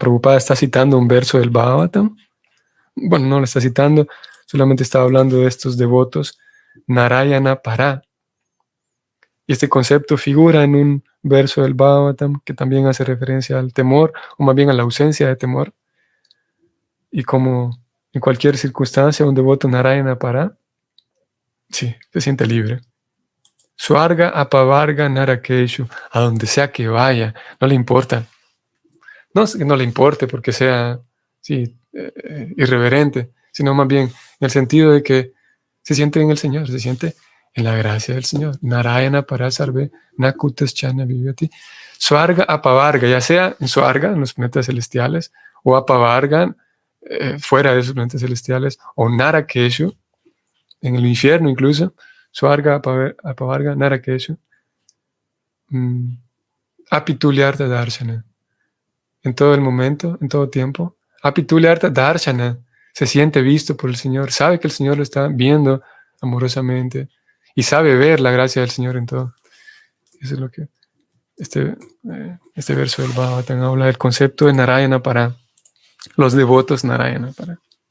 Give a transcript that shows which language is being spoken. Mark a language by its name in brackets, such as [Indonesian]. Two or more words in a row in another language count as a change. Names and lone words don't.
[Spanish] Prabhupada está citando un verso del Bhagavatam. Bueno, no lo está citando, solamente está hablando de estos devotos [Sanskrit] नारायण पर. [Spanish] Y este concepto figura en un verso del Bhagavatam que también hace referencia al temor, o más bien a la ausencia de temor. Y como en cualquier circunstancia un devoto [Sanskrit] नारायण पर, [Spanish] sí, se siente libre. [Sanskrit] स्वर्ग अपवर्ग नरकेषु, [Spanish] a donde sea que vaya, no le importa. No es que no le importe porque sea irreverente, sino más bien en el sentido de que se siente en el Señor, se siente en la gracia del Señor. [Sanskrit] नारायण परसर्वे नकुतश्चन विभ्यति. स्वर्ग अपवर्ग, [Spanish] ya sea en Swarga, en los planetas celestiales, o apavarga, fuera de esos planetas celestiales, o narakeshu, en el infierno incluso. [Sanskrit] स्वर्ग अपवर्ग नरकेषु। अपितुल्यार्थ दर्शन. [Spanish] En todo el momento, en todo tiempo. [Sanskrit] अपितुल्यार्थ दर्शन. [Spanish] Se siente visto por el Señor. Sabe que el Señor lo está viendo amorosamente. Y sabe ver la gracia del Señor en todo. Eso es lo que este verso del Bhagavatam habla del concepto de [Sanskrit] नारायण पर [Spanish] los devotos [Sanskrit] नारायण पर.